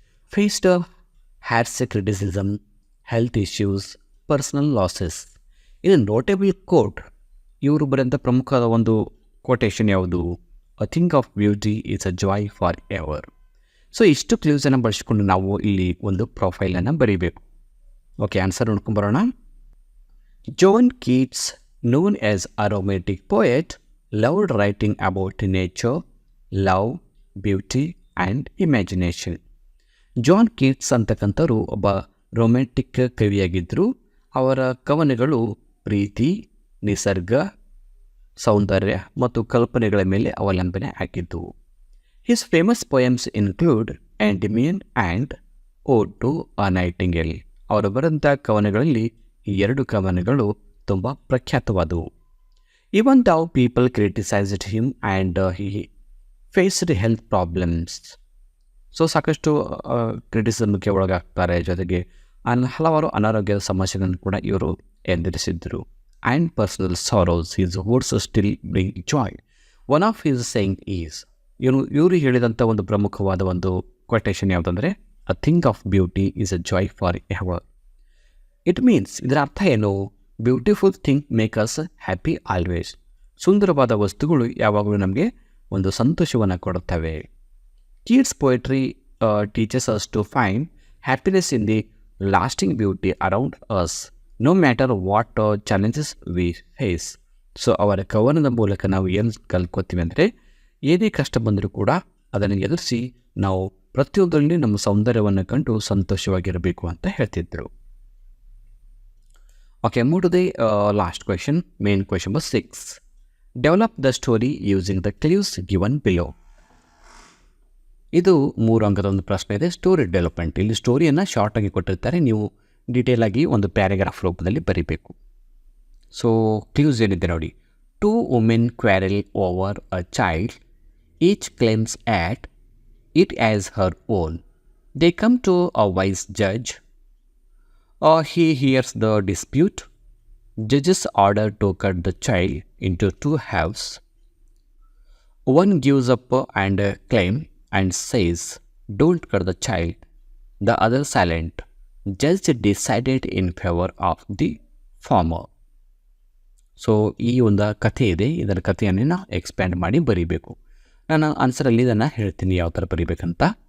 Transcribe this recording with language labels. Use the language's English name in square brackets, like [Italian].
[English] Faced harsh criticism, health issues, personal losses. [Kannada] ಇದು notable coat. ಇವರು ಬರೆದಂಥ ಪ್ರಮುಖವಾದ ಒಂದು ಕೋಟೇಶನ್ ಯಾವುದು? [English] A thing of beauty is a joy for ever. [Kannada] So ಇಷ್ಟು ಕ್ಲೂಸನ್ನು ಬಳಸಿಕೊಂಡು ನಾವು ಇಲ್ಲಿ ಒಂದು ಪ್ರೊಫೈಲನ್ನು ಬರೀಬೇಕು. ಓಕೆ, ಆನ್ಸರ್ ನೋಡ್ಕೊಂಬರೋಣ. [English] John Keats, known as a romantic poet, loved writing about nature, love, beauty and imagination. [Kannada] John Keats ಅಂತಕ್ಕಂಥವ್ರು ಒಬ್ಬ ರೊಮ್ಯಾಂಟಿಕ್ ಕವಿಯಾಗಿದ್ದರು. ಅವರ ಕವನಗಳು ಪ್ರೀತಿ, ನಿಸರ್ಗ, ಸೌಂದರ್ಯ ಮತ್ತು ಕಲ್ಪನೆಗಳ ಮೇಲೆ ಅವಲಂಬನೆ ಆಗಿದ್ದವು. [English] His famous poems include Endymion and ode to a nightingale. [Kannada] ಅವರು ಬರೆದಂಥ ಕವನಗಳಲ್ಲಿ ಈ 2 ಕವನಗಳು ತುಂಬ ಪ್ರಖ್ಯಾತವಾದವು. [English] Even though people criticized him and he faced health problems. [Kannada] So ಸಾಕಷ್ಟು ಕ್ರಿಟಿಸಿಸಮ್ಗೆ ಒಳಗಾಗ್ತಾರೆ, ಜೊತೆಗೆ ಹಲವಾರು ಅನಾರೋಗ್ಯದ ಸಮಸ್ಯೆಗಳನ್ನು ಕೂಡ ಇವರು ಎದುರಿಸಿದ್ದರು. [English] And personal sorrows his words still bring joy. One of his saying is, [Kannada] ಇವರು ಹೇಳಿದಂಥ ಒಂದು ಪ್ರಮುಖವಾದ ಒಂದು quotation ಯಾವುದಂದರೆ, [English] A thing of beauty is a joy for ever. It means, [Kannada] ಇದರ ಅರ್ಥ ಏನು? [English] Beautiful thing make us happy always. [Kannada] ಸುಂದರವಾದ ವಸ್ತುಗಳು ಯಾವಾಗಲೂ ನಮಗೆ ಒಂದು ಸಂತೋಷವನ್ನು ಕೊಡುತ್ತವೆ. [English] Kids poetry teachers us to find happiness in the lasting beauty around us, no matter what challenges we face. [Kannada] So ಅವರ ಕವನದ ಮೂಲಕ ನಾವು ಏನು ಕಲ್ತ್ಕೋತೀವಿ ಅಂದರೆ, ಏನೇ ಕಷ್ಟ ಬಂದರೂ ಕೂಡ ಅದನ್ನು ಎದುರಿಸಿ ನಾವು ಪ್ರತಿಯೊಂದರಲ್ಲಿ ನಮ್ಮ ಸೌಂದರ್ಯವನ್ನು ಕಂಡು ಸಂತೋಷವಾಗಿರಬೇಕು ಅಂತ ಹೇಳ್ತಿದ್ರು. [English] Okay, move to the last question. Main question number 6. Develop the story using the clues given below. [Kannada] ಇದು 3 ಅಂಕದ ಒಂದು ಪ್ರಶ್ನೆ ಇದೆ, ಸ್ಟೋರಿ ಡೆವಲಪ್ಮೆಂಟ್. ಇಲ್ಲಿ ಸ್ಟೋರಿಯನ್ನು ಶಾರ್ಟಾಗಿ ಕೊಟ್ಟಿರ್ತಾರೆ, ನೀವು ಡೀಟೇಲ್ ಆಗಿ ಒಂದು ಪ್ಯಾರಾಗ್ರಾಫ್ ರೂಪದಲ್ಲಿ ಬರೀಬೇಕು. ಸೊ ಕ್ಲೂಸ್ ಏನಿದೆ ನೋಡಿ. [English] 2 women quarrel over a child. Each claims at it as her own. They come to a wise judge. He hears the dispute. Judges order to cut the child into 2 halves. One gives up and claim and says, "Don't cut the child." The other silent. Judge decided in favor of the former. [Kannada] So ಈ ಒಂದು ಕಥೆ ಇದೆ, ಇದರ ಕಥೆಯನ್ನು ನಾವು expand ಮಾಡಿ ಬರೀಬೇಕು. ನಾನು ಆನ್ಸರಲ್ಲಿ ಇದನ್ನು ಹೇಳ್ತೀನಿ ಯಾವ ಥರ ಬರೀಬೇಕಂತ.